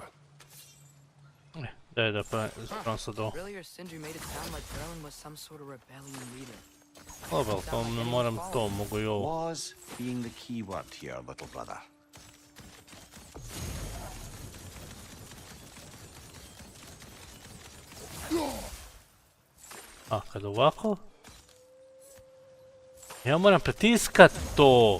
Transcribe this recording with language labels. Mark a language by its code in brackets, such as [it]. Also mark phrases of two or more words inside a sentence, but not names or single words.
[bs] Daj da pravim sad ovo. [en] Earlier, Sindri made it sound like Derlin was some sort of rebellion leader. [bs] Dobro, to ne moram to, mogu i ovo. [en] Was being the key word here, little brother. [bs] A, kad ovako? Ja moram pritiskat to.